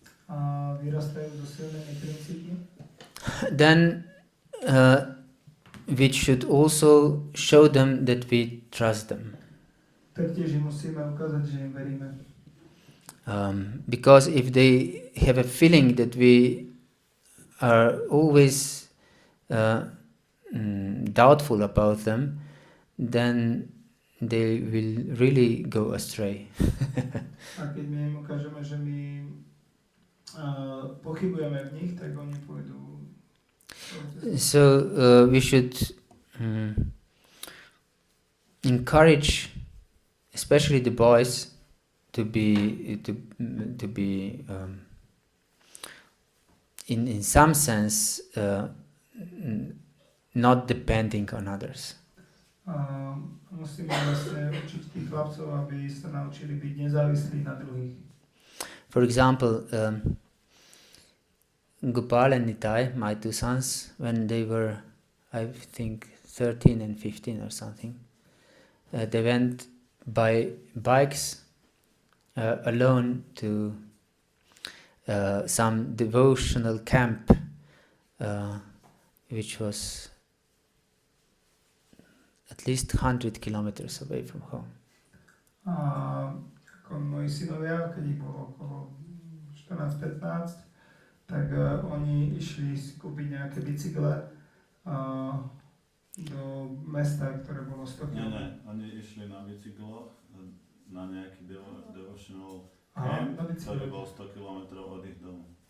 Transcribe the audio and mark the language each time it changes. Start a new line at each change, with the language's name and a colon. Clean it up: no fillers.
Slovak: a vyrastajú so silnými princípmi,
English: then we should also show them that we trust them.
Slovak: tak tiež im musíme ukázať, že im veríme.
English: Because if they have a feeling that we are always doubtful about them, then they will really go astray.
Slovak: A keď my im ukážeme, že my pochybujeme v nich, tak oni pôjdu.
English: So we should encourage, especially the boys, to be in some sense not depending on others.
Slovak: Musíme vlastne učiť tých chlapcov, aby sa naučili byť nezávislí na druhých.
English: For example, Gopal and Nitai, my two sons, when they were, I think, 13 and 15 or something, they went by bikes alone to some devotional camp, which was at least 100 kilometers away from home.
Slovak: Ako moji synovia, keď ich bolo okolo 14-15, tak oni išli si kúpiť nejaké bicykle do mesta, ktoré bolo 100 km. Nie, oni išli na bicykloch na nejaký
English: devotional camp,
Slovak: ktorý bol 100 km od ich domu.